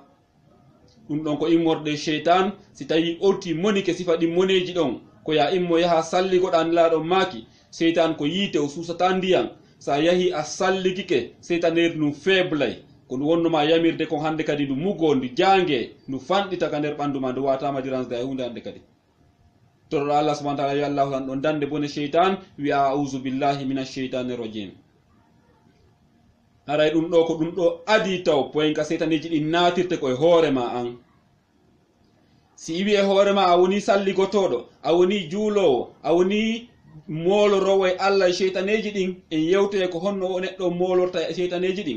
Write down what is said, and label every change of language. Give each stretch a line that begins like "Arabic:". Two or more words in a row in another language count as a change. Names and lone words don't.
Fula: ɗum ɗon ko immorde cheytan. Si tawi olti monike sifa ɗi moneji ɗon ko ya immo yaha salligoɗa nelaɗon maki, seytan ko yiite o susata ndiyan. sa yahi a salligike seytaneeri ndu faiblay ko ndu wonnoma yamirde kon hande kadi ndu mugo ndu jange ndu fanɗita ka nder ɓandu ma ndu watama diransde e hunde hande kadi. toroɗo
Arabic: الله سبحانه وتعالى
Fula: wi allahu tan ɗon dande bone cheytan, wi
Arabic: أعوذ بالله من الشيطان الرجيم.
Fula: haray ɗum ɗo ko ɗum ɗo adi taw poyenka seytaneji ɗi natirte koye hoorema an. si iwi e hoorema a woni salligotoɗo, a woni juulowo, a woni molorowo e Allah e seytaneji ɗin, en yewtoye ko honno o neɗɗo molorta e seytaneji ɗin.